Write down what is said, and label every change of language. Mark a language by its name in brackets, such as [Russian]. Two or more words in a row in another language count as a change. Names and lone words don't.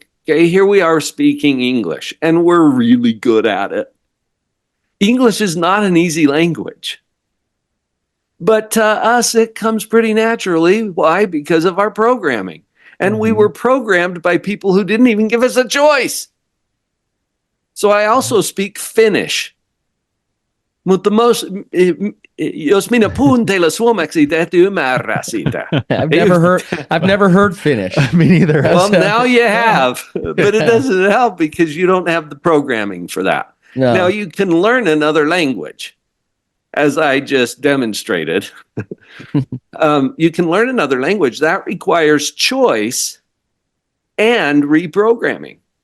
[English] Okay, here we are speaking English, and we're really good at it. English is not an easy language. But to us, it comes pretty naturally. Why? Because of our programming. And we were programmed by people who didn't even give us a choice. So I also speak Finnish. [Finnish] Mutta jos minä puhun teille suomeksi, te ette ymmärrä sitä. [English] I've never heard Finnish. Me neither. Well, now you have, but it doesn't help because you don't have the programming for that. No. Now you can learn another language, as I just demonstrated. You can learn another language. That requires choice and reprogramming.